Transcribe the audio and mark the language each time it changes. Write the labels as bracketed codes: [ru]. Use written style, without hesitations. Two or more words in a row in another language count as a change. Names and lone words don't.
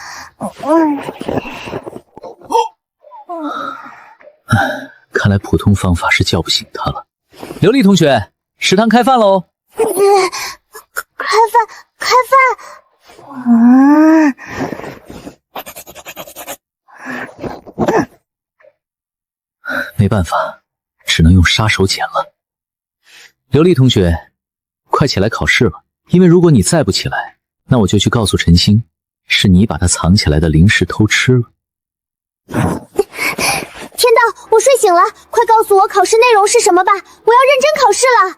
[zh] 看來普通方法是叫不醒他了。琉璃同學，食堂開飯嘍！開飯！沒辦法， 只能用杀手鐧了。琉璃同学，快起来考试了，因为如果你再不起来，那我就去告诉陈星，是你把他藏起来的零食偷吃了。天道，我睡醒了，快告诉我考试内容是什么吧，我要认真考试了。